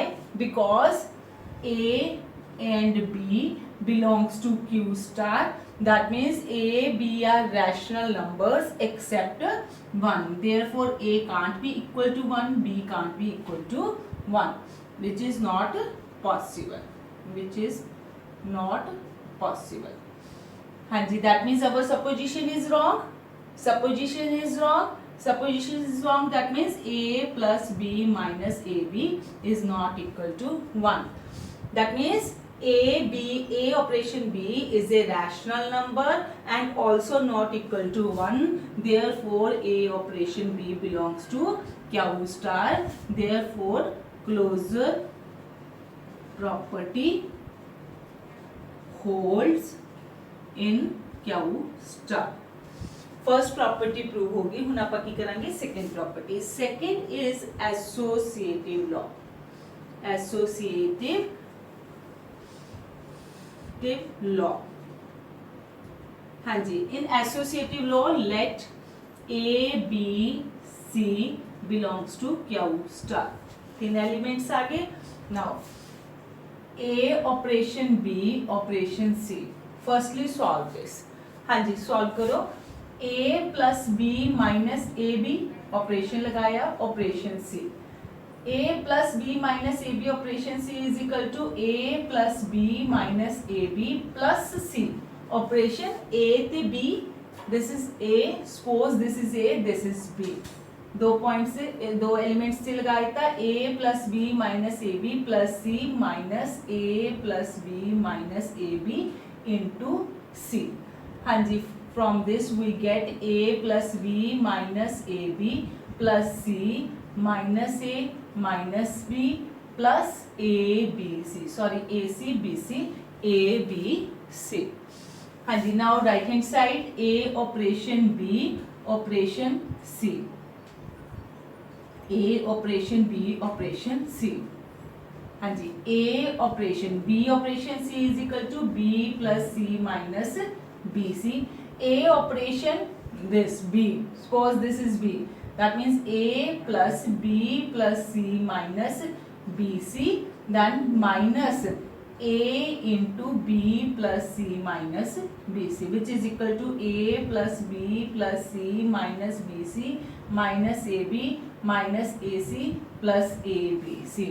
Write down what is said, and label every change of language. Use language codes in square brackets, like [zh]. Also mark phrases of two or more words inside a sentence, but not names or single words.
[en] Because A and B belongs to Q star. That means A, B are rational numbers except 1. Therefore, A can't be equal to 1, B can't be equal to 1, which is not possible. Which is not possible. [hi] हाँ जी, [en] that means our supposition is wrong. Supposition is wrong. Supposition is wrong. That means A plus B minus AB is not equal to 1. That means A operation B is a rational number and also not equal to 1. Therefore, A operation B belongs to Q star. Therefore, closure property holds in Q star. first property [hi] प्रूव होगी। [pa] ਹੁਣ ਆਪ ਕੀ ਕਰਾਂਗੇ [en] second property. Second is associative law. Associative law, [hi] हाँ जी, [en] in associative law let A B C belongs to Q star. [hi] तीन एलिमेंट्स आ गए। [en] Now A operation B operation C. Firstly solve this. [hi] हाँ जी, सॉल्व करो। [en] A plus B minus A B operation लगाया, operation C. A plus B minus AB operation C is equal to A plus B minus AB plus C operation A to B. This is A, suppose this is A, this is B. [hi] दो पॉइंट से दो एलिमेंट्स से लगाया था। [en] A plus B minus AB plus C minus A plus B minus AB into C। [hi] हाँ जी, [en] from this we get A plus B minus AB plus C minus A minus B plus ABC, sorry, AC, BC, ABC। [hi] हाँ जी, [en] now right hand side A operation B operation C। A operation B operation C। [hi] हाँ जी, [en] A operation B operation C is equal to B plus C minus BC। A operation this B, suppose this is B. That means A plus B plus C minus BC, then minus A into B plus C minus BC, which is equal to A plus B plus C minus BC minus AB minus AC plus ABC.